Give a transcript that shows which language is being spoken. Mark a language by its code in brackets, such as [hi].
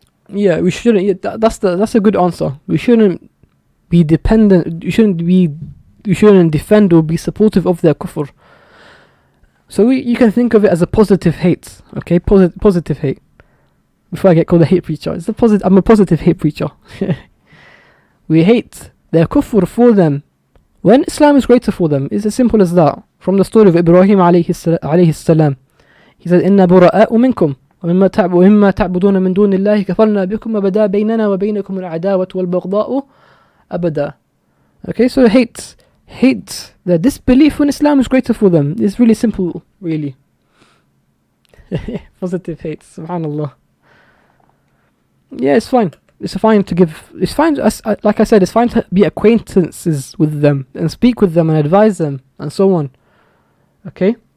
[en] Yeah, we shouldn't. Yeah, that's a good answer. We shouldn't be dependent. You shouldn't defend or be supportive of their kufr. So you can think of it as a positive hate. Okay, positive hate. Before I get called a hate preacher, I'm a positive hate preacher. We hate their kufr for them when Islam is greater for them. It's as simple as that. From the story of Ibrahim alayhi salam, he said, [ar] "Inna bura'a'u minkum ومما تعبدون من دون الله كفرنا بكم وبدا بيننا وبينكم العداوة والبغضاء أبدا." [en] Okay, so hate the disbelief when Islam is greater for them. It's really simple, really. Positive hate, subhanallah. Yeah, it's fine. It's fine, like I said, it's fine to be acquaintances with them and speak with them and advise them and so on. Okay?